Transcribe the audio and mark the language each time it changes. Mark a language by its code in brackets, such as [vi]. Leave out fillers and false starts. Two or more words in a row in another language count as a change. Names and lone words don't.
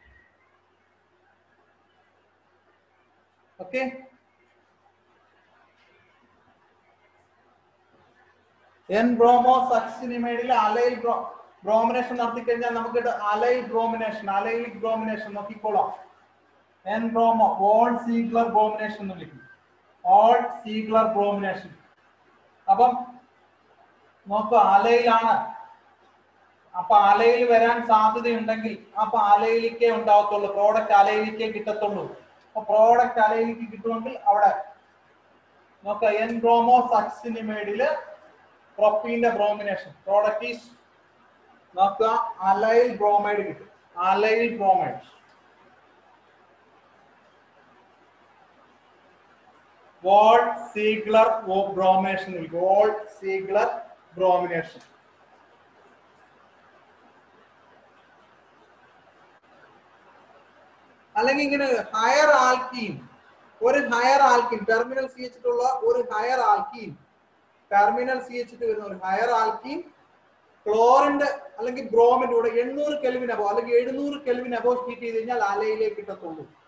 [ml] ഓക്കെ, N-bromo-succinimide-ൽ [en] allyl bromination [ml] നടത്തി കഴിഞ്ഞാൽ നമുക്ക് [en] allyl bromination, allylic bromination [ml] നോക്കിക്കോളാം. [en] N-bromo Wald-Ziegler bromination [ml] എന്ന് വിളിക്കും. [en] Wald-Ziegler bromination. [ml] അപ്പം നോക്കുക, അലയിലാണ്. അപ്പൊ അലയിൽ വരാൻ സാധ്യതയുണ്ടെങ്കിൽ അപ്പൊ അലയിലേക്കേ ഉണ്ടാവത്തുള്ളൂ, പ്രോഡക്റ്റ് അലയിലേക്കേ കിട്ടത്തുള്ളൂ. അപ്പൊ പ്രോഡക്റ്റ് അലയിലേക്ക് കിട്ടുമെങ്കിൽ അവിടെ നോക്കുക, N-bromo-succinimide-ല് പ്രൊപ്പീന്റെ [en] bromination product is [ml] നോക്കുക [en] allyl bromide [ml] കിട്ടും. [en] allyl bromide. Wald-Ziegler bromination. Wald-Ziegler bromination. [ml] അല്ലെങ്കിൽ ഇങ്ങനെ [en] higher alkene, [ml] ഒരു [en] higher alkene terminal CH2 [ml] ഉള്ള ഒരു [en] higher alkene, terminal CH2 [ml] വരുന്ന ഒരു [en] higher alkene [ml] ക്ലോറിന്റെ അല്ലെങ്കിൽ ബ്രോമിന്റെ കൂടെ 800 കെൽവിൻ അബോ അല്ലെങ്കിൽ 700 കെൽവിൻ അബോ ഹീറ്റ് ചെയ്ത് കഴിഞ്ഞാൽ അലയിലേക്ക് കിട്ടത്തുള്ളൂ.